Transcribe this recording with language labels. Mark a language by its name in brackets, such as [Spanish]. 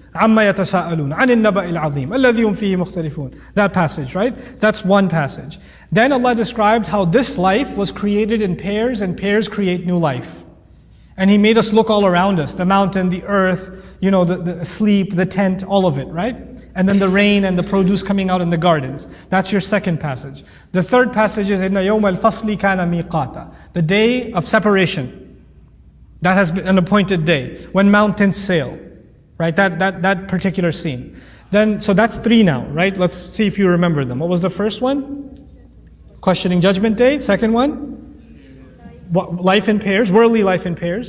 [Arabic] عَمَّا يَتَسَاءَلُونَ عَنِ النَّبَأِ الْعَظِيمِ الَّذِي هُمْ فِيهِ مُخْتَلِفُونَ. [English] That passage, right? That's one passage. Then Allah described how this life was created in pairs, and pairs create new life. And He made us look all around us, the mountain, the earth, the sleep, the tent, all of it, right? And then the rain and the produce coming out in the gardens. That's your second passage. The third passage is [Arabic] إِنَّ يَوْمَ الْفَصْلِ كَانَ مِيقَاتًا. [English] The day of separation. That has been an appointed day, when mountains sail. Right, that particular scene. So that's 3 now, right? Let's see if you remember them. What was the first one? Questioning Judgment Day. Second one? Life in pairs, worldly life in pairs.